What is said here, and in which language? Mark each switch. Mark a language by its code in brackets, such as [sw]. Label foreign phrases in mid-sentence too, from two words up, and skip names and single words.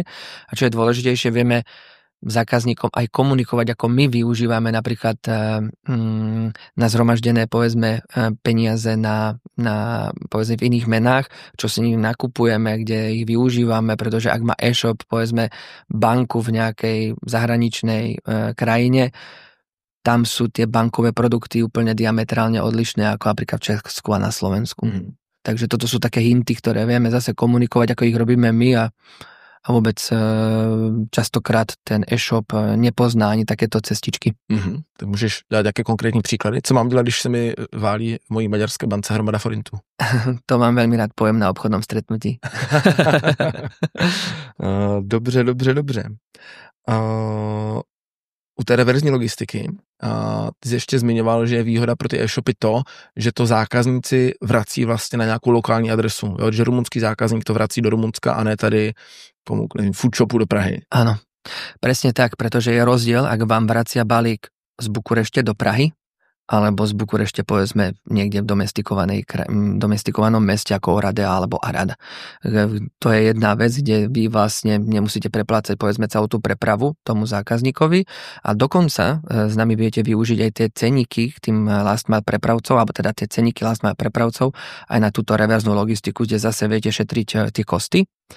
[sk] A čo je dôležitejšie, vieme zákazníkom aj komunikovať, ako my využívame napríklad nazhromaždené povedzme peniaze na povedzme v iných menách, čo si nakupujeme, kde ich využívame, pretože ak má e-shop povedzme banku v nejakej zahraničnej krajine, tam sú tie bankové produkty úplne diametrálne odlišné ako napríklad v Česku a na Slovensku. Takže toto sú také hinty, ktoré vieme zase komunikovať, ako ich robíme my a vôbec častokrát ten e-shop nepozná ani takéto cestičky. [cs] Tak můžeš dát nějaké konkrétní příklady? Co mám dělat, když se mi válí v mojí maďarské bance hromada forintů? [sk] To mám veľmi rád, poviem na obchodnom stretnutí. [cs] Dobře. U té reverzní logistiky ty jsi ještě zmiňoval, že je výhoda pro ty e-shopy to, že to zákazníci vrací vlastně na nějakou lokální adresu. Jo? Že rumunský zákazník to vrací do Rumunska a ne tady food shopu do Prahy. [sk] Áno, presne tak, pretože je rozdiel, ak vám vracia balík z Bukurešte do Prahy, alebo z Bukurešte povedzme niekde v domestikovanom meste ako Oradea alebo Arad. To je jedna vec, kde vy vlastne nemusíte preplácať povedzme celú tú prepravu tomu zákazníkovi a dokonca s nami viete využiť aj tie ceníky k tým [en] last mile [sk] prepravcov, alebo teda tie ceníky [en] last mile [sk] prepravcov aj na túto reverznú logistiku, kde zase viete šetriť tie kosty.